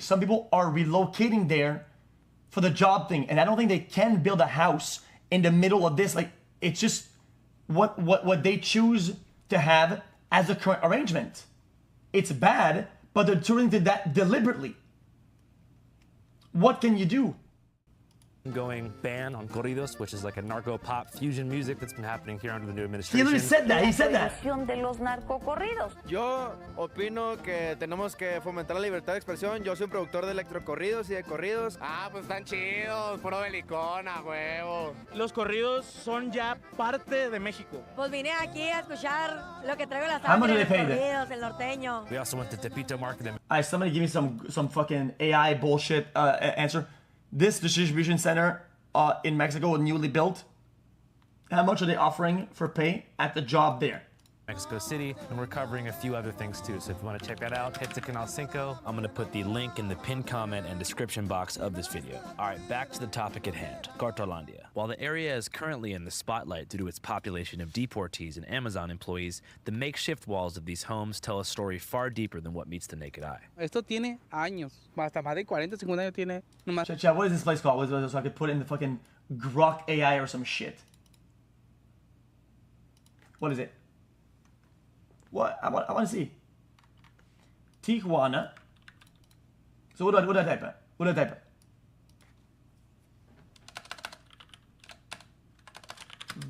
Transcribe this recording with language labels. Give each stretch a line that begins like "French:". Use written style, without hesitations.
English: Some people are relocating there for the job thing, and I don't think they can build a house in the middle of this. Like, it's just what they choose to have as a current arrangement. It's bad, but they're turning to that deliberately. What can you do? Going ban on corridos, which is like a narco pop fusion music that's been happening here under the new administration. He literally said that. He said that.
Spanish: De los narcocorridos. Yo opino que tenemos que fomentar la libertad de expresión. Yo soy un productor de electrocorridos y de corridos. Ah, pues están chidos, puro belicona, huevo. Los corridos son ya parte de México. Pues vine aquí a escuchar lo que traigo la
English: How much do they
Spanish: sangre, los corridos, el norteño.
English: We also went to Tepito Market. Alright, somebody give me some fucking AI bullshit answer. This distribution center in Mexico, newly built, how much are they offering for pay at the job there? Mexico City, and we're covering a few other things too. So if you want to check that out, head to Canal 5. I'm going to put the link in the pinned comment and description box of this video. All right, back to the topic at hand, Cartalandia. While the area is currently in the spotlight due to its population of deportees and Amazon employees, the makeshift walls of these homes tell a story far deeper than what meets the naked eye.
Spanish: Esto tiene años, hasta más de 40, 50 años tiene.
English: Chat, what is this place called? So I could put in the fucking Grok AI or some shit. What is it? What? I want to see. Tijuana. So what do I type in? What do I type in?